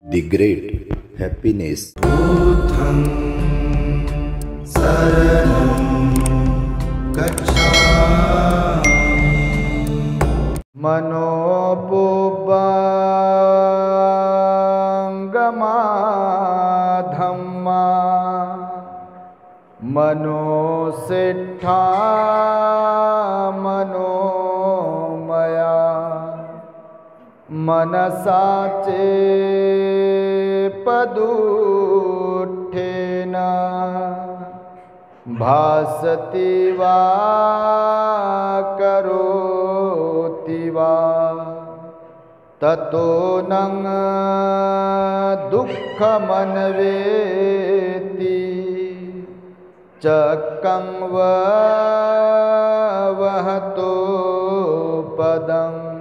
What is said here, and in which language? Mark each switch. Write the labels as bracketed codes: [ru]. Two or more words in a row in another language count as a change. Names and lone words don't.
[en] The great happiness. [pi] Buddham saranam gacchami. Manopubangama dhamma manosiddha manomaya manasace पदुठेना भासति वा करोति वा ततो नं दुःखमन्वेति चक्कं वहतो पदम्